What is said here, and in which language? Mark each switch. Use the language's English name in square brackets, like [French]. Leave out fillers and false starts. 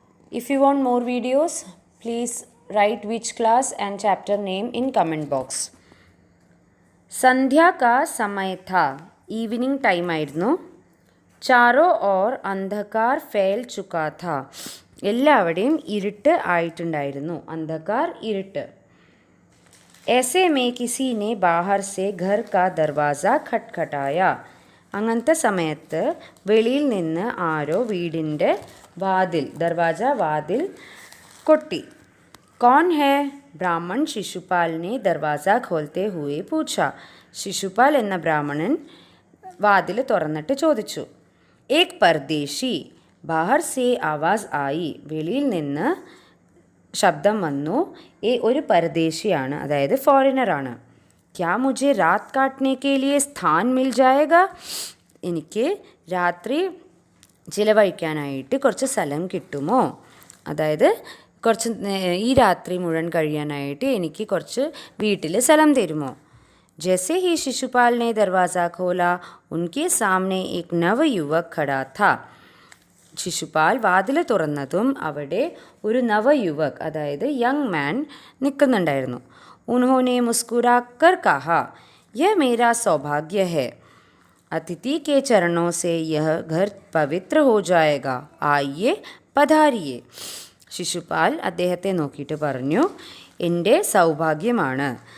[English] If you want more videos, please write which class and chapter name in comment box. [Hindi] संध्या का समय था, [English] evening time [Malayalam] ആയിരുന്നു. [Hindi] चारों ओर अंधकार फैल चुका था. [Malayalam] എല്ലാവരുടെയും ഇരുട്ട് ആയിട്ടുണ്ടായിരുന്നു. अंधकार ഇരുട്ട്. [Hindi] ऐसे में किसी ने बाहर से घर का दरवाज़ा खटखटाया. [Malayalam] അങ്ങനത്തെ സമയത്ത് വെളിയിൽ നിന്ന് ആരോ വീടിൻ്റെ വാതിൽ ദർവാജ വാതിൽ കൊട്ടി. [Hindi] कौन है? ब्राह्मण शिशुपाल ने दरवाज़ा खोलते हुए पूछा. [Malayalam] शिशुपाल എന്ന ബ്രാഹ്മണൻ വാതിൽ തുറന്നിട്ട് ചോദിച്ചു. [Hindi] एक परदेशी. बाहर से आवाज़ आई. [Malayalam] വെളിയിൽ നിന്ന് ശബ്ദം വന്നു. ഒരു പരദേശിയാണ്, അതായത് ഫോറിനറാണ്. [Hindi] क्या मुझे रात काटने के लिए स्थान मिल जाएगा? [Malayalam] എനിക്ക് രാത്രി ചിലവഴിക്കാനായിട്ട് കുറച്ച് സ്ഥലം കിട്ടുമോ? അതായത് കുറച്ച് ഈ രാത്രി മുഴുവൻ കഴിയാനായിട്ട് എനിക്ക് കുറച്ച് വീട്ടിൽ സ്ഥലം തരുമോ? [Hindi] जैसे ही शिशुपाल ने दरवाज़ा खोला, उनके सामने एक नवयुवक खड़ा था. [Malayalam] ശിശുപാൽ വാതിൽ തുറന്നതും അവിടെ ഒരു നവയുവക്, അതായത് യങ് മാൻ നിൽക്കുന്നുണ്ടായിരുന്നു. [Hindi] उन्होंने मुस्कुराकर कहा, यह मेरा सौभाग्य है. अतिथि के चरणों से यह घर पवित्र हो जाएगा. आइए पधारिए. [Malayalam] ശിശുപാൽ അദ്ദേഹത്തെ നോക്കിയിട്ട് പറഞ്ഞു, എൻ്റെ സൗഭാഗ്യമാണ്.